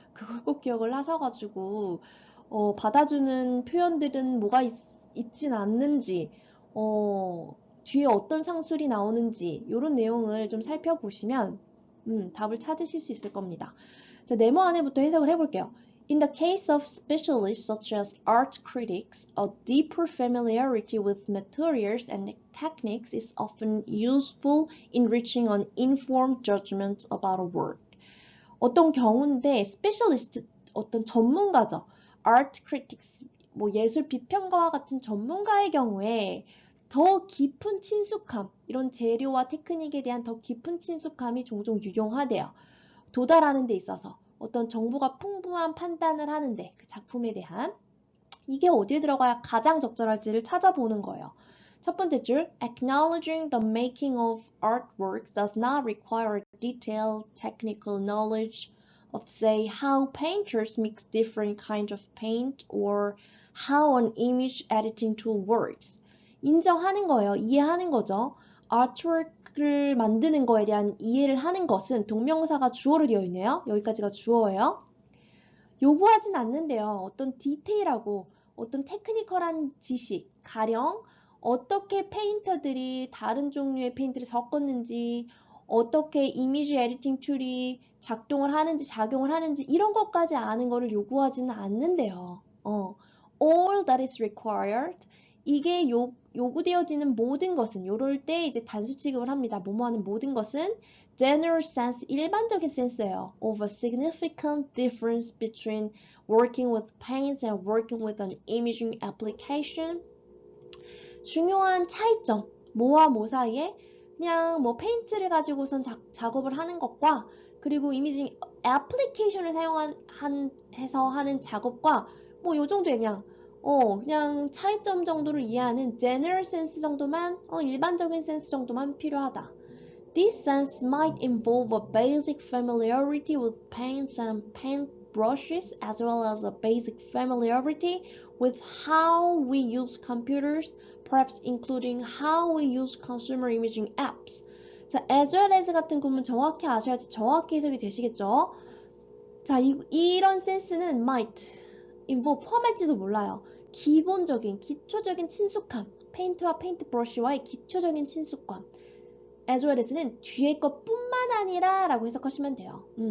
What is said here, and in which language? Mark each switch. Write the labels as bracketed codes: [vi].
[ko] 그걸 꼭 기억을 하셔가지고 받아주는 표현들은 뭐가 있진 않는지 뒤에 어떤 상술이 나오는지 이런 내용을 좀 살펴보시면 답을 찾으실 수 있을 겁니다. 자, 네모 안에부터 해석을 해볼게요. [en] In the case of specialists such as art critics, a deeper familiarity with materials and techniques is often useful in reaching an informed judgment about a work. [ko] 어떤 경우인데 specialist, 어떤 전문가죠. art critics, 뭐 예술 비평가와 같은 전문가의 경우에 더 깊은 친숙함, 이런 재료와 테크닉에 대한 더 깊은 친숙함이 종종 유용하대요. 도달하는 데 있어서 어떤 정보가 풍부한 판단을 하는데 그 작품에 대한 이게 어디에 들어가야 가장 적절할지를 찾아보는 거예요. [en] 첫 번째 줄 Acknowledging the making of artworks does not require detailed technical knowledge of say how painters mix different kinds of paint or how an image editing tool works. [ko] 인정하는 거예요. 이해하는 거죠. artwork를 만드는 거에 대한 이해를 하는 것은 동명사가 주어로 되어 있네요. 여기까지가 주어예요. 요구하진 않는데요. 어떤 디테일하고 어떤 테크니컬한 지식, 가령 어떻게 페인터들이 다른 종류의 페인트를 섞었는지, 어떻게 이미지 에디팅 툴이 작동을 하는지, 작용을 하는지 이런 것까지 아는 거를 요구하지는 않는데요. [en] All that is required. [ko] 이게 요구되어지는 모든 것은, 요럴 때 이제 단수 취급을 합니다. 뭐뭐 하는 모든 것은 general sense, 일반적인 센스예요. [en] Of a significant difference between working with paints and working with an imaging application. [ko] 중요한 차이점, 뭐와 뭐 사이에 그냥 뭐 페인트를 가지고선 작업을 하는 것과 그리고 이미징 애플리케이션을 해서 하는 작업과 뭐 요 정도의 그냥 차이점 정도를 이해하는 general sense 정도만, 일반적인 센스 정도만 필요하다. [en] This sense might involve a basic familiarity with paints and paint brushes, as well as a basic familiarity with how we use computers, perhaps including how we use consumer imaging apps. [ko] 자, as well as 같은 구문 정확히 아셔야지 정확히 해석이 되시겠죠? 자, 이런 센스는 might involve 포함할지도 몰라요. 기본적인, 기초적인 친숙함, 페인트와 페인트 브러쉬와의 기초적인 친숙함. as well as는 뒤에 것뿐만 아니라 라고 해석하시면 돼요.